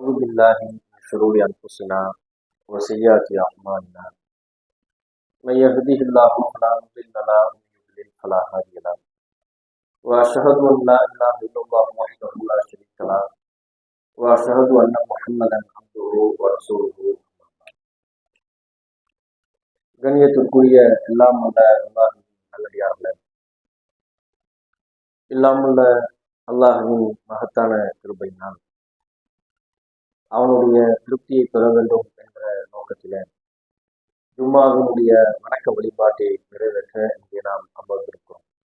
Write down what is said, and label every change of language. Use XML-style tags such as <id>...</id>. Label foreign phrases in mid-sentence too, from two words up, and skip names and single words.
<ar>بالله من شرور أنفسنا وسيئات أعمالنا من يهده الله فلا مضل له ومن يضلل فلا هادي له وأشهد أن لا إله إلا الله وحده لا شريك له وأشهد أن محمدا عبده ورسوله.</ar> <ta>கண்ணியத்திற்குரிய எல்லாம் உள்ள அல்லாஹின் நல்லடியார்களே, இல்லாமுள்ள அல்லாஹின் மகத்தான கிருபையினால் அவனுடைய திருப்தியை பெற வேண்டும் என்ற நோக்கத்திலே ஜும்மாவினுடைய வணக்க வழிபாட்டை நிறைவேற்ற இங்கே நாம் அமர்ந்திருக்கிறோம்.</ta>